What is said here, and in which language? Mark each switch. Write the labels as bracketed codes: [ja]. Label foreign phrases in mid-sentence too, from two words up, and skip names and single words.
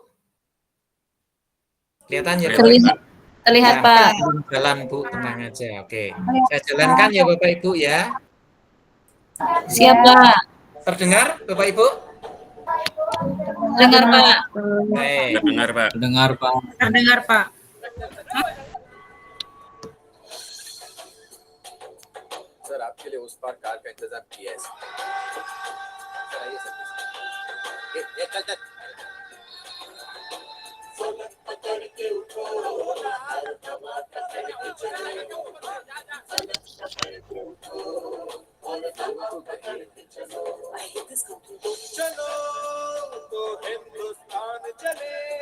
[id] Kelihatan ya Bapak Ibu? Terlihat Pak. Jalan Bu, tenang aja. Oke, saya jalankan ya Bapak Ibu ya. Siap Pak. Terdengar Bapak Ibu? Dengar Pak. Baik. Terdengar Pak. Dengar Pak. Terdengar Pak. [hi] सर आपके लिए उस पार कार का इंतजाम किया है सर आइए सर चल चल चलो तो हिंदुस्तान चले